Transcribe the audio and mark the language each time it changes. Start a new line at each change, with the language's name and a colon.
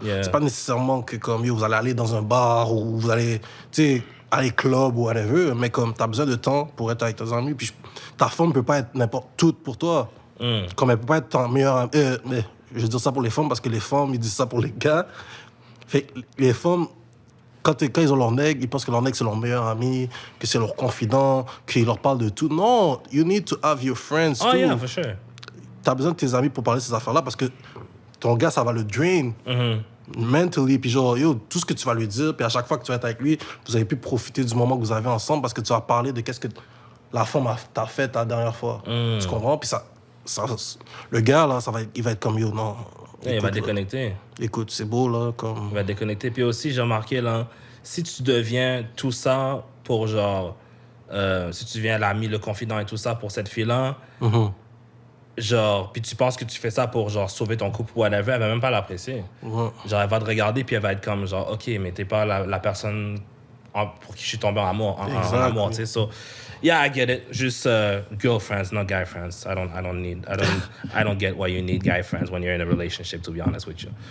French: C'est pas nécessairement que comme vous allez aller dans un bar ou vous allez, tu sais, aller club ou whatever, mais comme tu as besoin de temps pour être avec tes amis. Puis ta femme ne peut pas être n'importe tout pour toi. Comme elle peut pas être ton meilleur ami. Mais je veux dire ça pour les femmes parce que les femmes, ils disent ça pour les gars. Fait que les femmes, quand ils ont leur nègre, ils pensent que leur nègre, c'est leur meilleur ami, que c'est leur confident, qu'ils leur parlent de tout.
English: Non, you need to have your friends, too. Oh, yeah, for sure.
French: T'as besoin de tes amis pour parler de ces affaires-là parce que ton gars, ça va le drain. Mentally, puis genre, yo, tout ce que tu vas lui dire, puis à chaque fois que tu vas être avec lui, vous avez pu profiter du moment que vous avez ensemble parce que tu vas parler de qu'est-ce que la femme t'a fait la dernière fois. Tu comprends? Puis ça, le gars, là, il va être comme, yo, non... Yeah, il va déconnecter. Écoute, c'est beau, là, comme... Il va déconnecter. Puis aussi, j'ai remarqué, là, si tu deviens tout ça pour, genre... si tu deviens l'ami, le confident et tout ça pour cette fille-là, genre... Puis tu penses que tu fais ça pour, genre, sauver ton couple ou whatever, elle va même pas l'apprécier. Genre, elle va te regarder, puis elle va être comme, genre, OK, mais t'es pas la personne pour qui je suis tombé en amour, en
English: Exactly.
French: amour, tu sais.
English: So, yeah, I get it. Just girlfriends, not guy friends. I don't get why you need guy friends when you're in a relationship, to be honest with you.